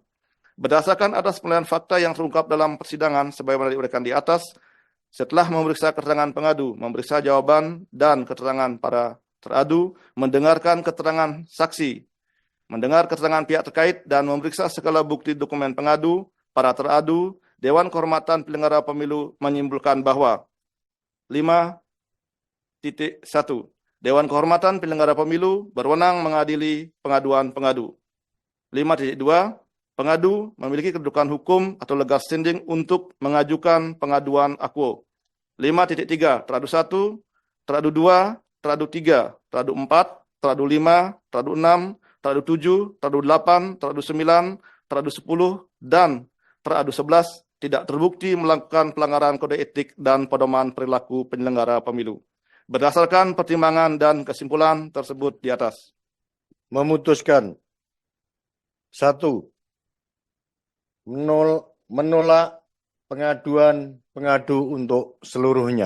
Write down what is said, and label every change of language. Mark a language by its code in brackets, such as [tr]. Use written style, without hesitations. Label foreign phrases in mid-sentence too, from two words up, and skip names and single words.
[id] Berdasarkan atas penilaian fakta yang terungkap dalam persidangan sebagaimana diuraikan di atas, setelah memeriksa keterangan pengadu, memeriksa jawaban dan keterangan para teradu, mendengarkan keterangan saksi, mendengar keterangan pihak terkait, dan memeriksa segala bukti dokumen pengadu, para teradu, Dewan Kehormatan Penyelenggara Pemilu menyimpulkan bahwa 5.1. Dewan Kehormatan Penyelenggara Pemilu berwenang mengadili pengaduan pengadu. 5.2. Pengadu memiliki kedudukan hukum atau [en] legal standing [id] untuk mengajukan pengaduan akuo. 5.3. Teradu 1, Teradu 2, Teradu 3, Teradu 4, Teradu 5, Teradu 6, Teradu 7, Teradu 8, Teradu 9, Teradu 10, dan Teradu 11 tidak terbukti melakukan pelanggaran kode etik dan pedoman perilaku penyelenggara pemilu. Berdasarkan pertimbangan dan kesimpulan tersebut di atas. Memutuskan 1. Menolak pengaduan pengadu untuk seluruhnya.